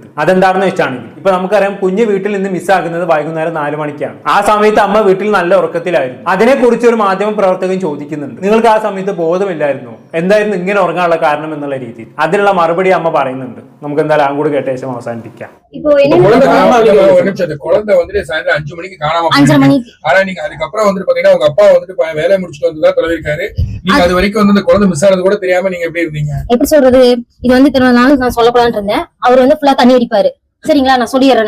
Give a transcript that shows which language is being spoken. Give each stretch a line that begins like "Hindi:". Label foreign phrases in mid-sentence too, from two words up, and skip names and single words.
Malayalam: അതെന്താണെന്ന് വെച്ചാണെങ്കിൽ, ഇപ്പൊ നമുക്കറിയാം കുഞ്ഞ് വീട്ടിൽ നിന്ന് മിസ്സാകുന്നത് വൈകുന്നേരം 4 മണിക്കാണ്. ആ സമയത്ത് അമ്മ വീട്ടിൽ നല്ല ഉറക്കത്തിലായിരുന്നു. അതിനെക്കുറിച്ച് ഒരു മാധ്യമ പ്രവർത്തകൻ ചോദിക്കുന്നുണ്ട്, നിങ്ങൾക്ക് ആ സമയത്ത് ബോധമില്ലായിരുന്നോ? എന്തായിരുന്നു ഇങ്ങനെ ഉറങ്ങാനുള്ള കാരണം എന്നുള്ള രീതിയിൽ. അതിനുള്ള മറുപടി അമ്മ പറയുന്നുണ്ട്. നമുക്ക് എന്തായാലും ആ കൂടി കേട്ട ശേഷം അവസാനിപ്പിക്കാം.
Tamil: குழந்தை வந்துட்டு சாயந்தரம் 5 மணிக்கு காணாம போயிருக்கு. ஆனா நீங்க அதுக்கப்புறம் வந்துட்டு பாத்தீங்கன்னா உங்க அப்பா வந்துட்டு வேலையை முடிச்சுட்டு வந்துதான் தொலைவிருக்காரு. நீங்க அது வரைக்கும் வந்து அந்த குழந்தை மிஸ் ஆனது கூட தெரியாம நீங்க எப்படி இருந்தீங்க? எப்படி சொல்றது, இது வந்து இத்தனை நாள் நான் சொல்லக்கூடாதுன்னு இருந்தேன். அவர் வந்து ஃபுல்லா தண்ணி அடிப்பாரு. சரிங்களா, நான் சொல்லிடுறேன்.